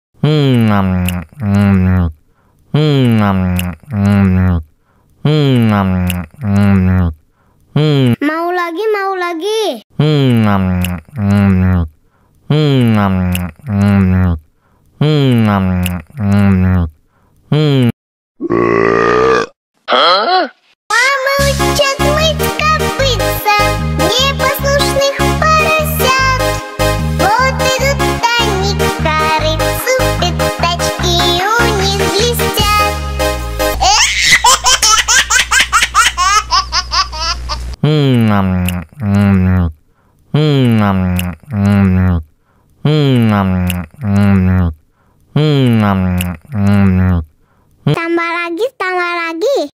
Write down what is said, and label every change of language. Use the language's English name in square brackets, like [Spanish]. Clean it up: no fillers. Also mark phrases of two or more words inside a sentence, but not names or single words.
[Indonesian] Mau lagi, mau lagi. [Russian] Непослушных поросят. Вот идут они к корыцу, пятачки у них блестят. [Indonesian] Tambah lagi, tambah lagi.